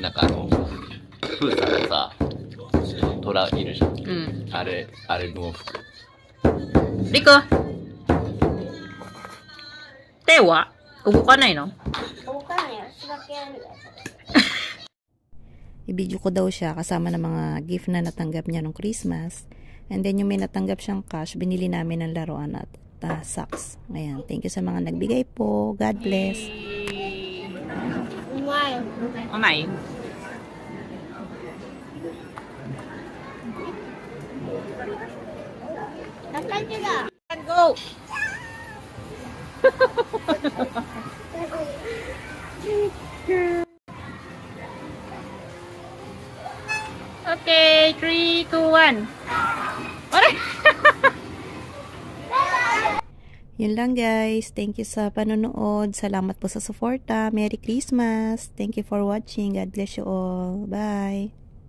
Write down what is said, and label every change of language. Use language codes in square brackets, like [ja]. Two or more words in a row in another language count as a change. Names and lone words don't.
[ja] なんかプーさんがさ、虎いるじゃん。うん。あれの服。リコ。手は動かないの？動かないよ。仕掛けあるよ。 [tl] i-video ko daw siya kasama ng mga gift na natanggap niya nung Christmas. [en] And then [tl] yung may natanggap siyang cash, binili namin ng laruan at socks. Ayan, [en] thank you [tl] sa mga nagbigay po. [en] God bless. Wow. [ja] うまい [tl] Nakakita. [en] Go! Okay, 3, 2, 1. Alright! [tl] Yun lang guys. [en] Thank you [tl] sa panonood. Salamat po sa suporta. [en] Merry Christmas. Thank you for watching. God bless you all. Bye.